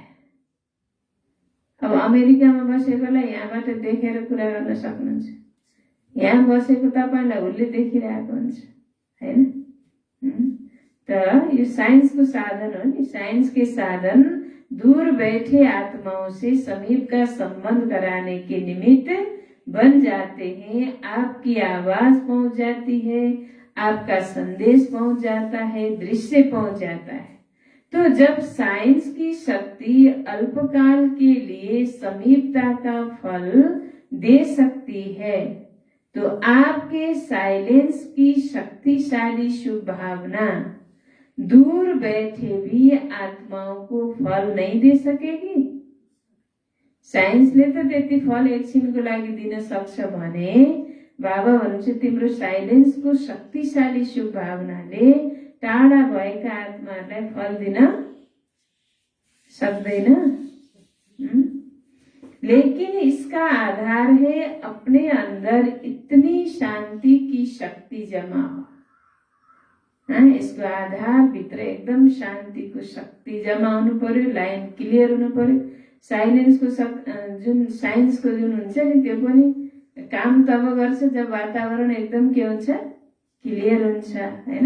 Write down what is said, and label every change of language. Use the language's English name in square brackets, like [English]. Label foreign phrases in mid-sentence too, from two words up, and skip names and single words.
[Nepali] अब अमेरिकामा बसेकोलाई यहाँबाट देखेर कुरा गर्न सक्नुहुन्छ, यहाँ बसेको तपाईलाई उसले देखिरहेको हुन्छ हैन। त यो साइंसको साधन हो नि। [Hindi] साइंस के साधन दूर बैठे आत्माओं से समीप का संबंध कराने के निमित्त बन जाते हैं। आपकी आवाज पहुंच जाती है, आपका संदेश पहुंच जाता है, दृश्य पहुंच जाता है। तो जब साइंस की शक्ति अल्पकाल के लिए समीपता का फल दे सकती है, तो आपके साइलेंस की शक्तिशाली शुभ भावना दूर बैठे भी आत्माओं को फल नहीं दे सकेगी। [Nepali] साइन्सले त त्यति फल एकछिनको लागि दिन सक्छ भने बाबा भन्नुहुन्छ तिम्रो साइलेन्सको शक्तिशाली शुभ भावनाले टाढा भएका आत्माहरूलाई फल दिन सक्दैन। [Hindi] लेकिन इसका आधार है अपने अंदर इतनी शांति की शक्ति जमा हो। [Nepali] यसको आधार भित्र एकदम शान्तिको शक्ति जमा हुनु पर्यो, [English] line clear [Nepali] हुनु पर्यो। साइलेन्सको जुन साइन्सको जुन हुन्छ नि त्यो पनि काम तब गर्छ जब वातावरण एकदम के हुन्छ, क्लियर हुन्छ हैन।